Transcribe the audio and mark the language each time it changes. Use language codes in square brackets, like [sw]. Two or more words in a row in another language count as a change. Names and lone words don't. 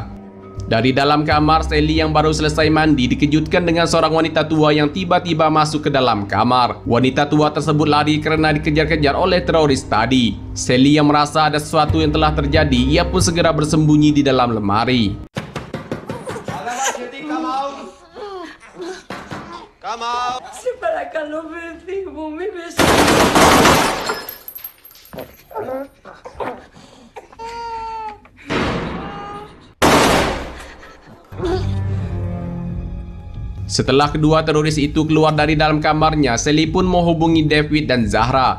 [id] Dari dalam kamar, Sally yang baru selesai mandi dikejutkan dengan seorang wanita tua yang tiba-tiba masuk ke dalam kamar. Wanita tua tersebut lari karena dikejar-kejar oleh teroris tadi. Sally yang merasa ada sesuatu yang telah terjadi, ia pun segera bersembunyi di dalam lemari. [fr] C'est pas la calomnie, mon bébé. [id] Setelah kedua teroris itu keluar dari dalam kamarnya, Sally pun menghubungi David dan Zahra.